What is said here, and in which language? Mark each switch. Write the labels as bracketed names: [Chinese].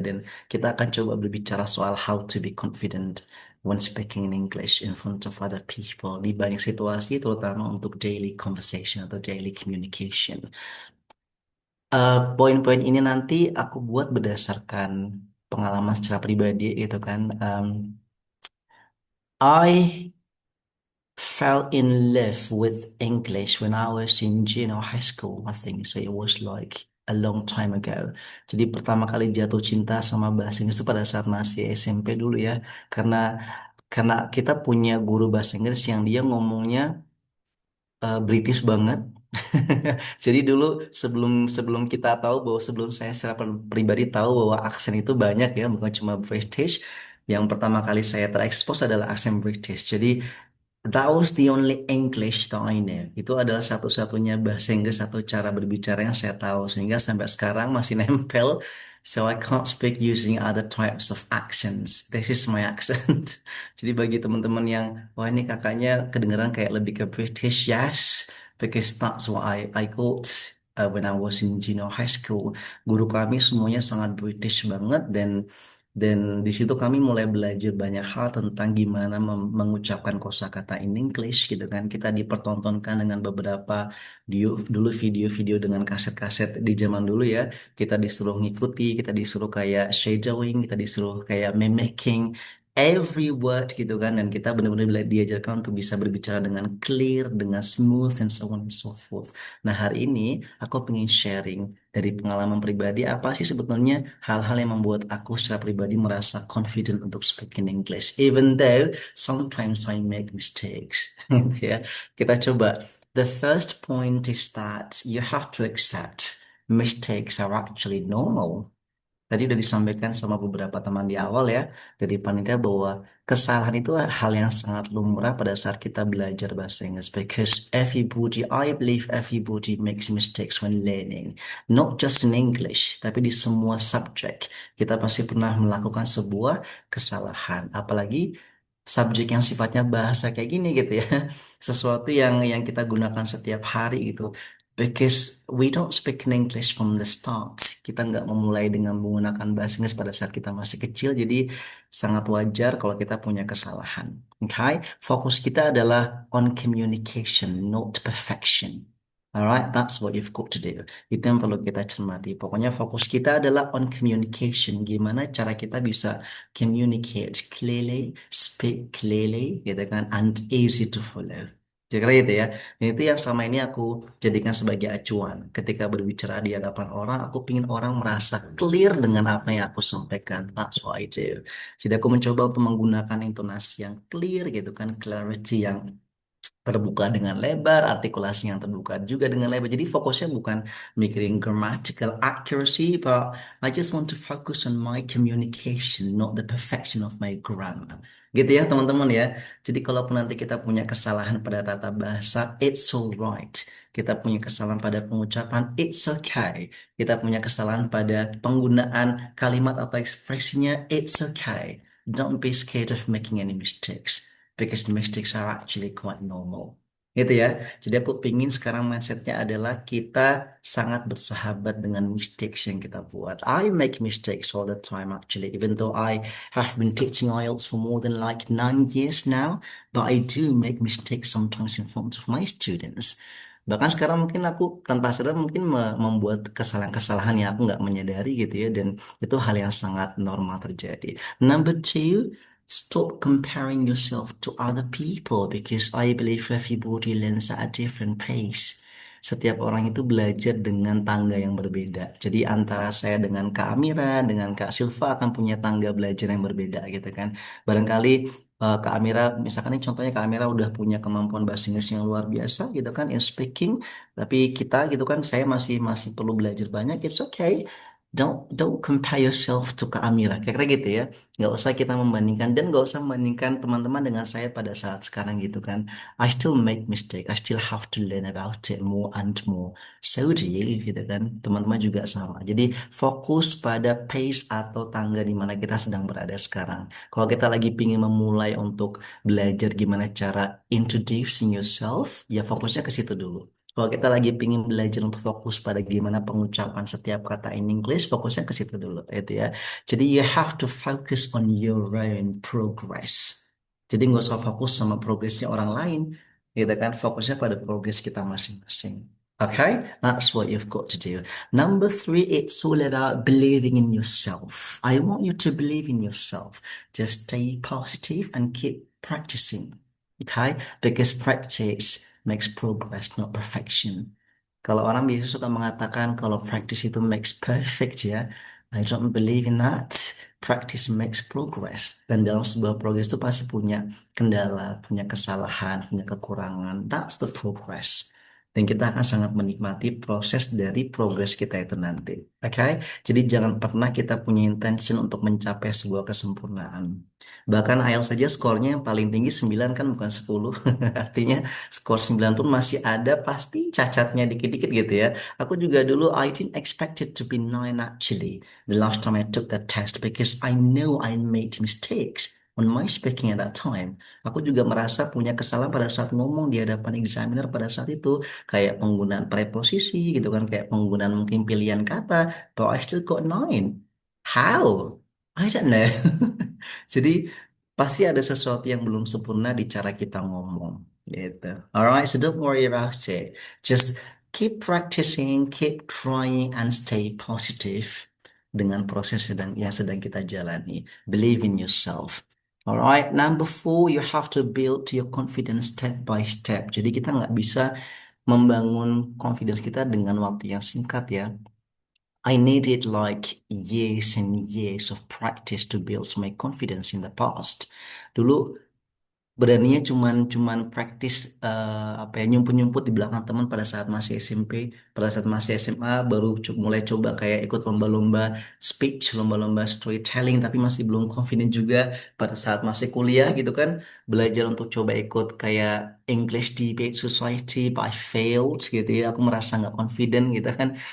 [Indonesian] Dan kita akan coba berbicara soal [English] how to be confident when speaking in English in front of other people [Indonesian] di banyak situasi, terutama untuk [English] daily conversation atau daily communication. [Indonesian] Poin-poin ini nanti aku buat berdasarkan pengalaman secara pribadi gitu kan. [English] I fell in love with English when I was in junior high school, I think. So it was like a long time ago. [Indonesian] Jadi pertama kali jatuh cinta sama bahasa Inggris itu pada saat masih SMP dulu ya. Karena karena kita punya guru bahasa Inggris yang dia ngomongnya British banget. Jadi dulu sebelum sebelum kita tahu bahwa sebelum saya secara pribadi tahu bahwa aksen itu banyak ya, bukan cuma British. Yang pertama kali saya terekspos adalah aksen British. [English] Jadi that was the only English that I know. [Indonesian] Itu adalah satu-satunya bahasa Inggris atau cara berbicara yang saya tahu. Sehingga sampai sekarang masih nempel. [English] So I can't speak using other types of accents. This is my accent. [Indonesian] Jadi bagi teman-teman yang, wah ini kakaknya kedengeran kayak lebih ke British, yes. [English] Because that's what I got when I was in junior high school. [Indonesian] Guru kami semuanya sangat British banget dan di situ kami mulai belajar banyak hal tentang gimana mengucapkan kosakata in English gitu kan. Kita dipertontonkan dengan beberapa dulu video-video dengan kaset-kaset di zaman dulu ya. Kita disuruh ngikuti, kita disuruh kayak shadowing, kita disuruh kayak [English] mimicking every word [Indonesian] gitu kan, dan kita benar-benar diajarkan untuk bisa berbicara dengan clear, dengan smooth, [English] and so on and so forth. [Indonesian] Nah, hari ini aku pengen sharing dari pengalaman pribadi apa sih sebetulnya hal-hal yang membuat aku secara pribadi merasa confident untuk speaking English, [English] even though sometimes I make mistakes. [Indonesian] Gitu ya, kita coba. [English] The first point is that you have to accept mistakes are actually normal. [Indonesian] Tadi udah disampaikan sama beberapa teman di awal ya, dari panitia bahwa kesalahan itu hal yang sangat lumrah pada saat kita belajar bahasa Inggris. [English] Because everybody, I believe everybody makes mistakes when learning. Not just in English, [Indonesian] tapi di semua subjek. Kita pasti pernah melakukan sebuah kesalahan. Apalagi subjek yang sifatnya bahasa kayak gini gitu ya. Sesuatu yang kita gunakan setiap hari gitu. [English] Because we don't speak in English from the start. [Indonesian] Kita nggak memulai dengan menggunakan bahasa Inggris pada saat kita masih kecil, jadi sangat wajar kalau kita punya kesalahan. [English] Okay? [Indonesian] Fokus kita adalah [English] on communication, not perfection. Alright, that's what you've got to do. [Indonesian] Itu yang perlu kita cermati. Pokoknya fokus kita adalah [English] on communication. [Indonesian] Gimana cara kita bisa [English] communicate clearly, speak clearly, [Indonesian] gitu kan, [English] and easy to follow. [Indonesian] Kira-kira gitu ya. Dan itu yang selama ini aku jadikan sebagai acuan. Ketika berbicara di hadapan orang, aku pingin orang merasa clear dengan apa yang aku sampaikan. [English] That's what I do. [Indonesian] Jadi aku mencoba untuk menggunakan intonasi yang clear gitu kan, clarity yang terbuka dengan lebar, artikulasi yang terbuka juga dengan lebar. Jadi fokusnya bukan mikirin [English] grammatical accuracy, but I just want to focus on my communication, not the perfection of my grammar. [Indonesian] Gitu ya teman-teman ya. Jadi kalaupun nanti kita punya kesalahan pada tata bahasa, [English] it's alright. [Indonesian] Kita punya kesalahan pada pengucapan, [English] it's okay. [Indonesian] Kita punya kesalahan pada penggunaan kalimat atau ekspresinya, it's okay. [English] Don't be scared of making any mistakes because the mistakes are actually quite normal. [Indonesian] Gitu ya. Jadi aku pingin sekarang mindsetnya adalah kita sangat bersahabat dengan mistakes yang kita buat. [English] I make mistakes all the time actually, even though I have been teaching IELTS for more than like 9 years now, but I do make mistakes sometimes in front of my students. [Indonesian] Bahkan sekarang mungkin aku tanpa sadar mungkin membuat kesalahan-kesalahan yang aku nggak menyadari gitu ya, dan itu hal yang sangat normal terjadi. [English] Number two, stop comparing yourself to other people because I believe everybody learns at a different pace. [Indonesian] Setiap orang itu belajar dengan tangga yang berbeda. Jadi antara saya dengan Kak Amira, dengan Kak Silva akan punya tangga belajar yang berbeda gitu kan. Barangkali Kak Amira, misalkan ini contohnya Kak Amira udah punya kemampuan bahasa Inggris yang luar biasa gitu kan, [English] in speaking. [Indonesian] Tapi kita gitu kan, saya masih masih perlu belajar banyak. [English] It's okay. Don't compare yourself to Kak Amira. [Indonesian] Kira-kira gitu ya. Nggak usah kita membandingkan dan nggak usah membandingkan teman-teman dengan saya pada saat sekarang gitu kan. [English] I still make mistake. I still have to learn about it more and more. So do you [Indonesian] gitu kan. Teman-teman juga sama. Jadi fokus pada pace atau tangga di mana kita sedang berada sekarang. Kalau kita lagi pingin memulai untuk belajar gimana cara [English] introducing yourself, [Indonesian] ya fokusnya ke situ dulu. Kalau kita lagi pingin belajar untuk fokus pada gimana pengucapan setiap kata [English] in English, [Indonesian] fokusnya ke situ dulu, itu ya. [English] Jadi you have to focus on your own progress. [Indonesian] Jadi nggak usah fokus sama progresnya orang lain, gitu kan? Fokusnya pada progres kita masing-masing. [English] Okay, that's what you've got to do. Number three, it's all about believing in yourself. I want you to believe in yourself. Just stay positive and keep practicing. Okay, because practice makes progress, not perfection. [Indonesian] Kalau orang biasa suka mengatakan kalau practice itu [English] makes perfect [Indonesian] ya. [English] I don't believe in that. Practice makes progress. [Indonesian] Dan dalam sebuah progress itu pasti punya kendala, punya kesalahan, punya kekurangan. [English] That's the progress. [Indonesian] Dan kita akan sangat menikmati proses dari progress kita itu nanti. Oke? Jadi jangan pernah kita punya intention untuk mencapai sebuah kesempurnaan. Bahkan IELTS saja skornya yang paling tinggi 9 kan, bukan 10. Artinya skor 9 pun masih ada pasti cacatnya dikit-dikit gitu ya. Aku juga [English] dulu I didn't expect it to be 9 actually. The last time I took that test because I know I made mistakes. on my speaking at that time. [Indonesian] Aku juga merasa punya kesalahan pada saat ngomong di hadapan examiner pada saat itu, kayak penggunaan preposisi gitu kan, kayak penggunaan mungkin pilihan kata, [English] but I still got 9. How? I don't know. [Indonesian] Jadi pasti ada sesuatu yang belum sempurna di cara kita ngomong gitu. [English] Alright, so don't worry about it. Just keep practicing, keep trying, and stay positive [Indonesian] dengan proses yang sedang kita jalani. [English] Believe in yourself. Alright, number 4, you have to build your confidence step by step. [Indonesian] Jadi kita nggak bisa membangun confidence kita dengan waktu yang singkat ya. [English] I needed like years and years of practice to build my confidence in the past. [Indonesian] Dulu beraninya cuman praktis apa ya, nyumput-nyumput di belakang teman pada saat masih SMP, pada saat masih SMA baru mulai coba kayak ikut lomba-lomba speech, lomba-lomba storytelling, tapi masih belum confident juga. Pada saat masih kuliah gitu kan, belajar untuk coba ikut kayak English Debate Society, [English] but I failed [Indonesian] gitu ya, aku merasa nggak confident gitu kan.